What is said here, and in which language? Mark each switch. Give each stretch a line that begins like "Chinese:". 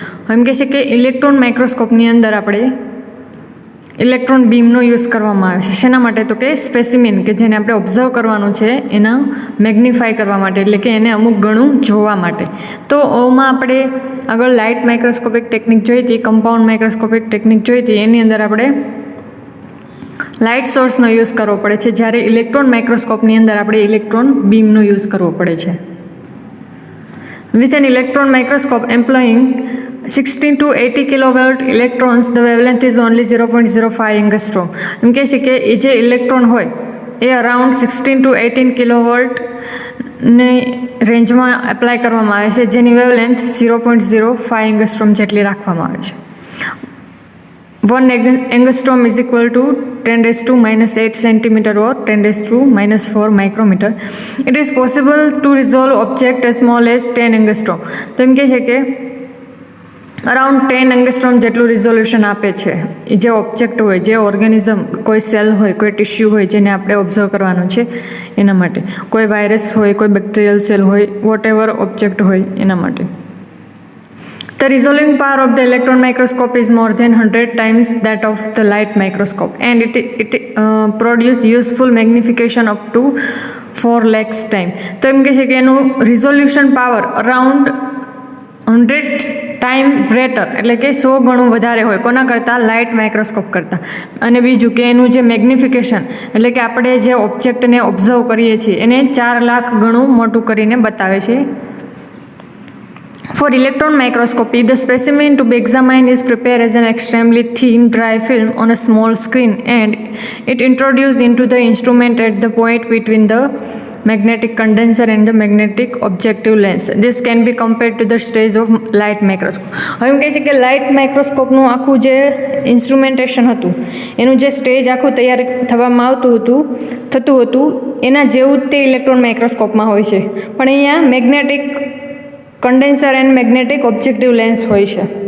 Hindi: हम
Gujarati: કહે છે કે ઇલેક્ટ્રોન માઇક્રોસ્કોપની અંદર આપણે ઇલેક્ટ્રોન બીમનો યુઝ કરવામાં આવે છે શેના માટે તો કે સ્પેસિમેન કે જેને આપણે ઓબ્ઝર્વ કરવાનું છે એના મેગ્નિફાય કરવા માટે એટલે કે એને અમુક ઘણું જોવા માટે. તો ઓમાં આપણે આગળ લાઇટ માઇક્રોસ્કોપિક ટેકનિક જોઈ હતી, કમ્પાઉન્ડ માઇક્રોસ્કોપિક ટેકનિક જોઈ હતી. એની અંદર આપણે લાઇટ સોર્સનો યુઝ કરવો પડે છે, જ્યારે ઇલેક્ટ્રોન માઇક્રોસ્કોપની અંદર આપણે ઇલેક્ટ્રોન બીમનો યુઝ કરવો પડે છે.
English: With an electron microscope employing 16 to 80 kilovolt electrons, the wavelength is only 0.05 angstrom.
Gujarati: એમ કહે છે કે એ જે ઇલેક્ટ્રોન હોય એ અરાઉન્ડ 16 to 18 કિલોવોલ્ટ ને રેન્જમાં એપ્લાય કરવામાં આવે છે, જેની વેવલેન્થ 0.05 એંગસ્ટ્રોમ જેટલી રાખવામાં આવે છે.
English: 1 angstrom is equal to 10⁻⁻8 centimeter or 10⁻⁻4 micrometer. It is possible to resolve object as small as 10 angstrom.
Gujarati: તો એમ કહે છે કે અરાઉન્ડ 10 એંગસ્ટ્રોમ જેટલું રિઝોલ્યુશન આપે છે એ જે ઓબ્જેક્ટ હોય, જે ઓર્ગેનિઝમ, કોઈ સેલ હોય, કોઈ ટિશ્યુ હોય જેને આપણે ઓબ્ઝર્વ કરવાનું છે એના માટે, કોઈ વાયરસ હોય, કોઈ બેક્ટેરિયલ સેલ હોય, વોટ એવર ઓબ્જેક્ટ હોય એના માટે.
English: The resolving power of the electron microscope is more than 100 times that of the light microscope, and it produce useful magnification up to 4 lakhs time.
Gujarati: તો એમ કહે છે કે એનું resolution power around 100 time greater એટલે કે 100 ગણું વધારે હોય કોના કરતાં? લાઇટ માઇક્રોસ્કોપ કરતાં. અને બીજું કે એનું જે મેગ્નિફિકેશન એટલે કે આપણે જે ઓબ્જેક્ટને ઓબ્ઝર્વ કરીએ છીએ એને 4 લાખ ગણું મોટું કરીને બતાવે છે.
English: For electron microscopy, the specimen to be examined is prepared as an extremely thin dry film on a small screen, and it introduced into the instrument at the point between the magnetic condenser and the magnetic objective lens. This can be compared to the stage of light microscope.
Gujarati: હવે એમ કહે છે કે light માઇક્રોસ્કોપનું આખું જે instrumentation હતું, એનું જે stage આખું તૈયાર થવામાં થતું હતું એના જેવું જ તે ઇલેક્ટ્રોન માઇક્રોસ્કોપમાં હોય છે, પણ અહીંયા magnetic condenser and magnetic objective lens હોય છે.